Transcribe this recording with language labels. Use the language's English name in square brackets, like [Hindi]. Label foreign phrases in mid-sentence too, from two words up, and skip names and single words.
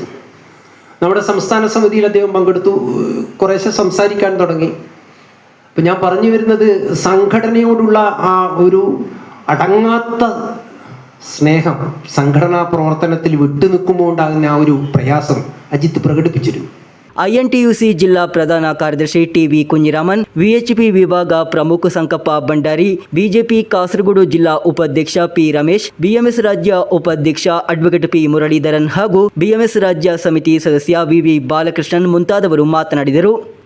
[Malayalam] നമ്മുടെ സംസ്ഥാന സമിതിയിൽ അദ്ദേഹം പങ്കെടുത്തു. കുറേശ്ശെ സംസാരിക്കാൻ തുടങ്ങി. അപ്പം ഞാൻ പറഞ്ഞു വരുന്നത്, സംഘടനയോടുള്ള ആ ഒരു അടങ്ങാത്ത സ്നേഹം, സംഘടനാ പ്രവർത്തനത്തിൽ വിട്ടുനിൽക്കുമ്പോൾ ഉണ്ടാകുന്ന ആ ഒരു പ്രയാസം അജിത്ത് പ്രകടിപ്പിച്ചിരുന്നു. [Kannada] ಐಎನ್ಟಿಯುಸಿ ಜಿಲ್ಲಾ ಪ್ರಧಾನ ಕಾರ್ಯದರ್ಶಿ ಟಿವಿ ಕುഞ്ഞിರಾಮನ್, ವಿಎಚ್ಪಿ ವಿಭಾಗ ಪ್ರಮುಖ ಸಂಕಪ್ಪ ಭಂಡಾರಿ, ಬಿಜೆಪಿ ಕಾಸರಗೋಡು ಜಿಲ್ಲಾ ಉಪಾಧ್ಯಕ್ಷ ಪಿ ರಮೇಶ್, ಬಿಎಂಎಸ್ ರಾಜ್ಯ ಉಪಾಧ್ಯಕ್ಷ ಅಡ್ವೊಕೇಟ್ ಪಿ ಮುರಳೀಧರನ್ ಹಾಗೂ ಬಿಎಂಎಸ್ ರಾಜ್ಯ ಸಮಿತಿ ಸದಸ್ಯ ವಿವಿ ಬಾಲಕೃಷ್ಣನ್ ಮುಂತಾದವರು ಮಾತನಾಡಿದರು.